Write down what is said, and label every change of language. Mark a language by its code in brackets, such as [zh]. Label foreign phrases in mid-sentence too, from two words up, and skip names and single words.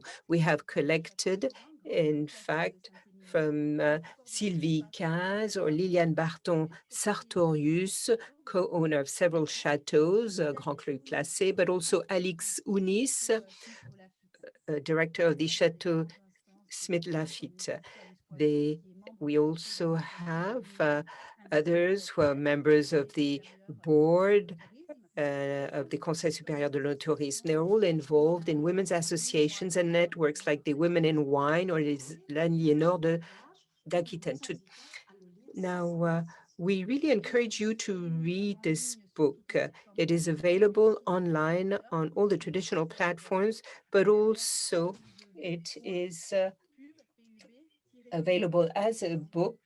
[en] We have collected, in fact, from Sylvie Caz or Liliane Barton-Sartorius, co-owner of several chateaux, [fr] Grand Cru Classé, [en] but also Alix Ounis, director of the Chateau Smith Lafitte. We also have others who are members of the board of the Conseil Supérieur de l'Œnotourisme. They're all involved in women's associations and networks like the Women in Wine or les L'Aliénor d'Aquitaine. Now, we really encourage you to read this book. It is available online on all the traditional platforms, but also it is available as a book.